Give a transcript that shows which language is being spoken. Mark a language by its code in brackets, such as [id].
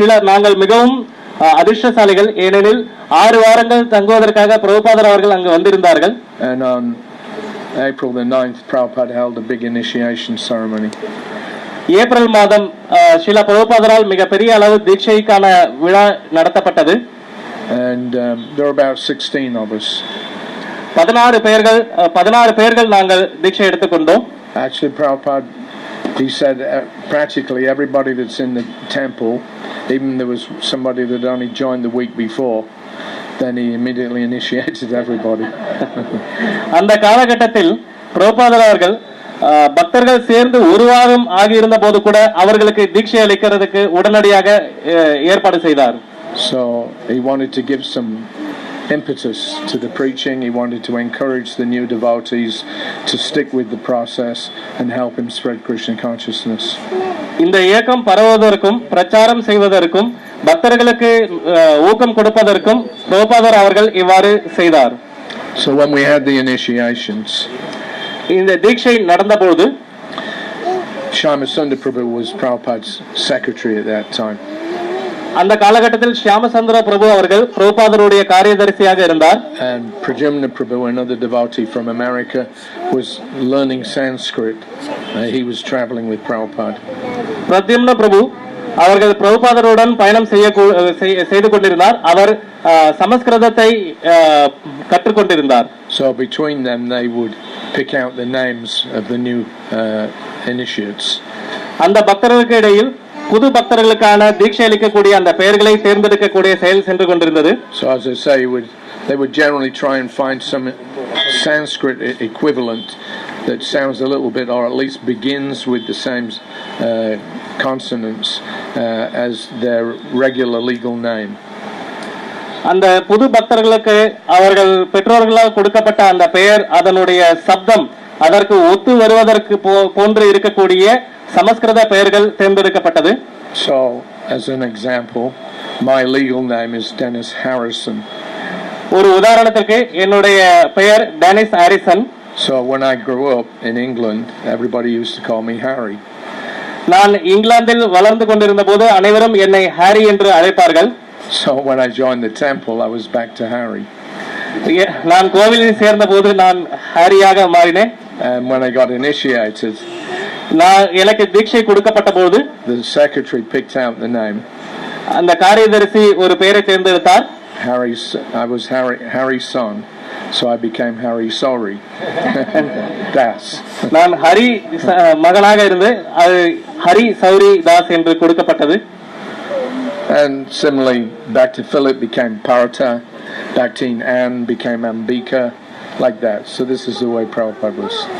[ta] நாங்கள் மிகவும் அதிர்ஷ்டசாலிகள், ஏனெனில் 6 வாரங்கள் தங்குவதற்காக பிரபுபாதர் அவர்கள் அங்கு வந்திருந்தார்கள். [en] And on April the 9th, Prabhupada held a big initiation ceremony. [ta] April மாதம் ஸ்ரீல பிரபுபாதரால் மிகப்பெரிய அளவு தீட்சைக்கான விழா நடத்தப்பட்டது. [en] And there were about 16 of us. [ta] 16 பேர்கள் நாங்கள் தீட்சை எடுத்துக்கொண்டோம். [en] Actually, Prabhupada, he said practically everybody that's in the temple, even there was somebody that only joined the week before, then he immediately initiated everybody. [ta] அந்த காலகட்டத்தில் பிரபுபாதர் அவர்கள் பக்தர்கள் சேர்ந்து ஒரு வாரம் ஆகியிருந்த போது கூட அவர்களுக்கு தீட்சை அளிக்கிறதுக்கு உடனடியாக ஏற்பாடு செய்தார். [en] So he wanted to give some impetus to the preaching. He wanted to encourage the new devotees to stick with the process and help him spread Krishna consciousness. [ta] இந்த இயக்கம் பரவுவதற்கும் பிரச்சாரம் செய்வதற்கும் பக்தர்களுக்கு ஊக்கம் கொடுப்பதற்கும் பிரபுபாதர் அவர்கள் இவ்வாறு செய்தார். [en] So when we had the initiations, [ta] இந்த தீட்சை நடந்தபோது [en] Shyama Prabhu was Prabhupada's secretary at that time. [ta] அந்த காலகட்டத்தில் ஷியாமசந்திர பிரபு அவர்கள் பிரபுபாதருடைய காரியதரிசியாக இருந்தார். [en] And Pradyumna Prabhu, another devotee from America, was learning Sanskrit. He was traveling with Prabhupada. [ta] Pradyumna பிரபு அவர்கள் பிரபுபாதருடன் பயணம் செய்து கொண்டிருந்தார். அவர் சமஸ்கிருதத்தை கற்றுக்கொண்டிருந்தார். [en] So between them they would pick out the names of the new initiates. [ta] அந்த பக்தர்களுக்கு இடையில் புது பக்தர்களுக்கான தீட்சை அளிக்கக்கூடிய அந்த பெயர்களை தேர்ந்தெடுக்கக்கூடிய செயல் சென்று கொண்டிருந்தது. [en] So as I say, they would generally try and find some Sanskrit equivalent that sounds a little bit, or at least begins with the same consonants as their regular legal name. [ta] அந்த புது பக்தர்களுக்கு அவர்கள் பெற்றோர்களால் கொடுக்கப்பட்ட அந்த பெயர் அதனுடைய சப்தம் அதற்கு ஒத்து வருவதற்கு போன்று இருக்கக்கூடிய சமஸ்கிருத பெயர்கள் தேர்ந்தெடுக்கப்பட்டது. [en] So as an example, my legal name is Dennis Harrison. [ta] ஒரு உதாரணத்துக்கு என்னுடைய பெயர் Denis Harrison. [en] So when I grew up in England, everybody used to call me Harry. [ta] நான் இங்கிலாந்தில் வளர்ந்து கொண்டிருந்த போது அனைவரும் என்னை ஹாரி என்று அழைப்பார்கள். [en] So when I joined the temple, I was back to Harry. [ta] நான் கோவிலில் சேர்ந்த போது நான் ஹாரியாக மாறினேன். [en] And when I got initiated, [ta] எனக்கு தீட்சை கொடுக்கப்பட்ட போது [en] the secretary picked out the name. [ta] அந்த காரியதரிசி ஒரு பெயரை தேர்ந்தெடுத்தார். [en] I was Hari's son, so I became Hari Sauri. Das. [ta] நான் ஹரி மகனாக இருந்து அது ஹரி சௌரி தாஸ் என்று கொடுக்கப்பட்டது. [en] And similarly, back to Philip became Parata, back to Anne became Ambika, like that. So this is the way Prabhupada was.